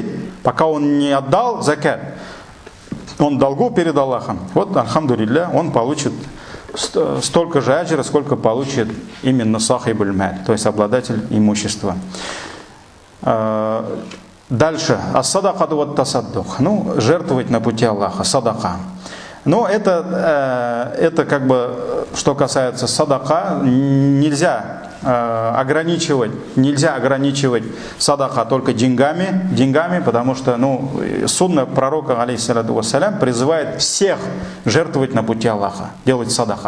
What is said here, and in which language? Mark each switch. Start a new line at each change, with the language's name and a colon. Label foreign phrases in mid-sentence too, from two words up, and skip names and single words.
Russian: Пока он не отдал закат, он долгу перед Аллахом. Вот, альхамдулилля, он получит столько же аджира, сколько получит именно
Arabic: صاحب المال,
Russian: то есть обладатель имущества. Дальше.
Arabic: الصدقة والتصدق.
Russian: Ну, жертвовать на пути Аллаха. Садака. Но это как бы, что касается садака, нельзя ограничивать садака только деньгами, потому что сунна пророка,
Arabic: عليه الصلاة والسلام,
Russian: призывает всех жертвовать на пути Аллаха, делать садака.